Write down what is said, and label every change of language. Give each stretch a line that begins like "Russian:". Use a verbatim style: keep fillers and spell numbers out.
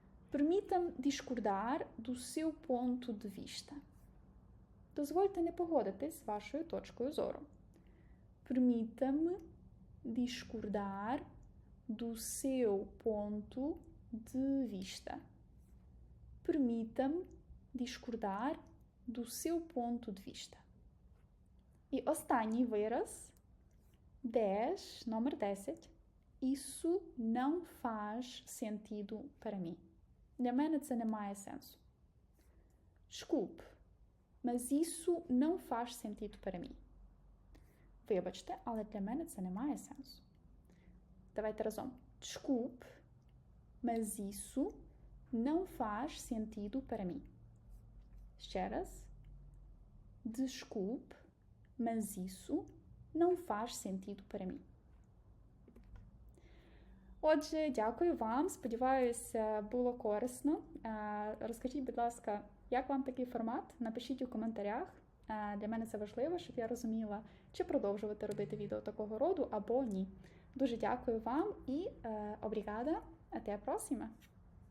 Portuguese: Permitam discordar do seu ponto de vista.
Ukrainian: Дозвольте не погодитись з вашою точкою зору.
Portuguese: Permitam discordar do seu ponto de vista. Permitam discordar do seu ponto de vista.
Ukrainian: І останній вираз. десять, номер десять.
Portuguese: Isso não faz sentido para mim.
Ukrainian: Для мене це не має сенсу.
Portuguese: Desculpe, mas isso não faz sentido para mim.
Ukrainian: Вибачте, але для мене це не має сенсу. Давайте разом.
Portuguese: Desculpe, mas isso não faz sentido para mim.
Ukrainian: Ще раз.
Portuguese: Desculpe, mas isso não faz sentido para mim.
Ukrainian: Отже, дякую вам, сподіваюся, було корисно. Розкажіть, будь ласка, як вам такий формат? Напишіть у коментарях. Для мене це важливо, щоб я розуміла, чи продовжувати робити відео такого роду або ні. Дуже дякую вам і
Portuguese: obrigada, até a próxima!